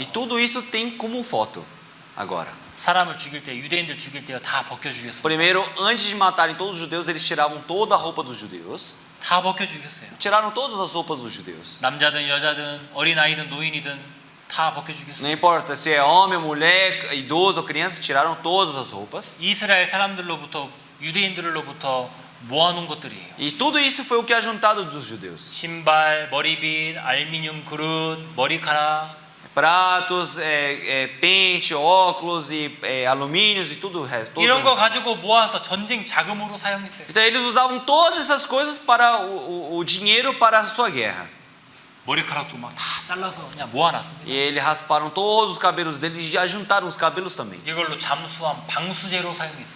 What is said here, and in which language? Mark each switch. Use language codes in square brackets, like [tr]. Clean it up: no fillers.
[pt] E tudo isso tem como foto agora. [ko] 사람을 죽일 때 유대인들 죽일 때 다 벗겨 죽였어요. [pt] Primeiro, antes de matarem todos os judeus, eles tiravam toda a roupa dos judeus. [ko] 다 벗겨 죽였어요. [pt] Tiraram todas as roupas dos judeus. [ko] 남자든 여자든 어린아이든 노인이든 다 벗겨 죽였어요. [pt] Não importa se é homem, mulher, idoso ou criança, tiraram todas as roupas. [ko] 이스라엘 사람들로부터 유대인들로부터 모아놓은 것들이에요. [pt] E tudo isso foi o que é juntado dos judeus. [ko] 신발, 머리빗, 알미늄 그릇, 머리카락. [pt] Pratos, pente, óculos e alumínios e tudo o resto. [ko] 이런 거 가지고 모아서 전쟁 자금으로 사용했어요. [pt] Então eles usavam todas essas coisas para o dinheiro para a sua guerra. [ko] 머리카락도 막 다 잘라서 그냥 모아놨습니다. [pt] E eles rasparam todos os cabelos deles e já juntaram os cabelos também. [ko] 이걸로 잠수함 방수제로 사용했어요.